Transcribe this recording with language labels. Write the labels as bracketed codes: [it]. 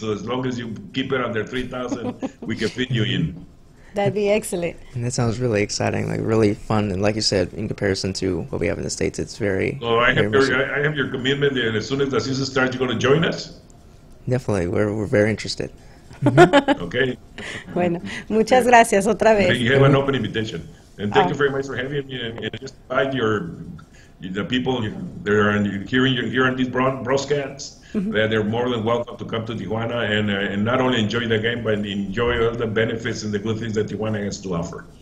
[en] So as long as you keep it under 3,000, we can fit you in. That'd be excellent. And that sounds really exciting, like really fun. And like you said, in comparison to what we have in the States, it's very. So I have your commitment, and as soon as the season starts, you're going to join us? Definitely, we're very interested. Okay. [es] Bueno, muchas gracias otra vez. [en] You have an open invitation. And thank you very much for having me. And just invite the people that are hearing these broadcasts, that they're more than welcome to come to Tijuana and not only enjoy the game, but enjoy all the benefits and the good things that Tijuana has to offer.